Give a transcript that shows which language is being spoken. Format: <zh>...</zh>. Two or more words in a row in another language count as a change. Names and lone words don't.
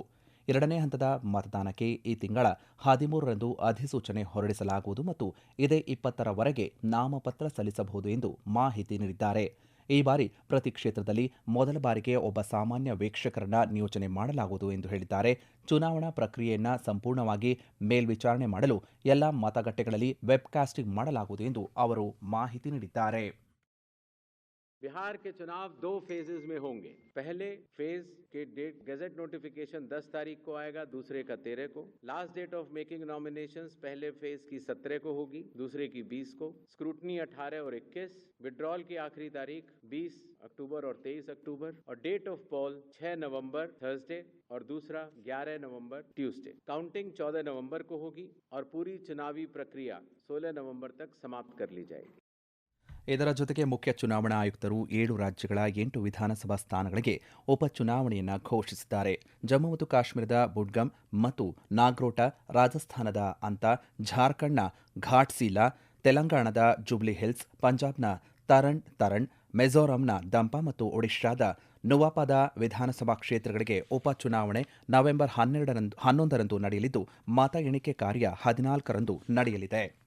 <kn>ಎರಡನೇ ಹಂತದ ಮತದಾನಕ್ಕೆ ಈ ತಿಂಗಳ 13ರಂದು ಅಧಿಸೂಚನೆ ಹೊರಡಿಸಲಾಗುವುದು ಮತ್ತು ಇದೇ 20ರವರೆಗೆ ನಾಮಪತ್ರ ಸಲ್ಲಿಸಬಹುದು ಎಂದು ಮಾಹಿತಿ ನೀಡಿದ್ದಾರೆ. ಈ ಬಾರಿ ಪ್ರತಿ ಕ್ಷೇತ್ರದಲ್ಲಿ ಮೊದಲ ಬಾರಿಗೆ ಒಬ್ಬ ಸಾಮಾನ್ಯ ವೀಕ್ಷಕರನ್ನ ನಿಯೋಜನೆ ಮಾಡಲಾಗುವುದು ಎಂದು ಹೇಳಿದ್ದಾರೆ. ಚುನಾವಣಾ ಪ್ರಕ್ರಿಯೆಯನ್ನು ಸಂಪೂರ್ಣವಾಗಿ ಮೇಲ್ವಿಚಾರಣೆ ಮಾಡಲು ಎಲ್ಲ ಮತಗಟ್ಟೆಗಳಲ್ಲಿ ವೆಬ್ಕಾಸ್ಟಿಂಗ್ ಮಾಡಲಾಗುವುದು ಎಂದು ಅವರು ಮಾಹಿತಿ ನೀಡಿದ್ದಾರೆ.</kn> <hi>बिहार के चुनाव 2 फेजेज में होंगे. पहले फेज के डेट</hi> <en>gazette notification</en> <hi>10 तारीख को आएगा, दूसरे का 13 को.</hi> <en>last date of making nominations</en> <hi>पहले फेज की 17 को होगी, दूसरे की 20 को. स्क्रूटनी 18 और 21. विड्रॉल की आखिरी तारीख 20 अक्टूबर और 23 अक्टूबर और</hi> <en>date of poll</en> <hi>6 नवंबर थर्सडे और दूसरा 11 नवंबर ट्यूसडे. काउंटिंग 14 नवंबर को होगी और पूरी चुनावी प्रक्रिया 16 नवंबर तक समाप्त कर ली जाएगी.</hi> <kn>ಇದರ ಜೊತೆಗೆ ಮುಖ್ಯ ಚುನಾವಣಾ ಆಯುಕ್ತರು 7 ರಾಜ್ಯಗಳ 8 ವಿಧಾನಸಭಾ ಸ್ಥಾನಗಳಿಗೆ ಉಪಚುನಾವಣೆಯನ್ನು ಘೋಷಿಸಿದ್ದಾರೆ. ಜಮ್ಮು ಮತ್ತು ಕಾಶ್ಮೀರದ ಬುಡ್ಗಮ್ ಮತ್ತು ನಾಗ್ರೋಟಾ, ರಾಜಸ್ಥಾನದ ಅಂತ, ಜಾರ್ಖಂಡ್ನ ಘಾಟ್ಸಿಲಾ, ತೆಲಂಗಾಣದ ಜುಬ್ಲಿ ಹಿಲ್ಸ್, ಪಂಜಾಬ್ನ ತರಣ್, ಮಿಜೋರಂನ ದಂಪ ಮತ್ತು ಒಡಿಶಾದ ನುವಾಪದ ವಿಧಾನಸಭಾ ಕ್ಷೇತ್ರಗಳಿಗೆ ಉಪಚುನಾವಣೆ ನವೆಂಬರ್ 11ರಂದು ನಡೆಯಲಿದ್ದು, ಮತ ಎಣಿಕೆ ಕಾರ್ಯ 14ರಂದು ನಡೆಯಲಿದೆ.</kn>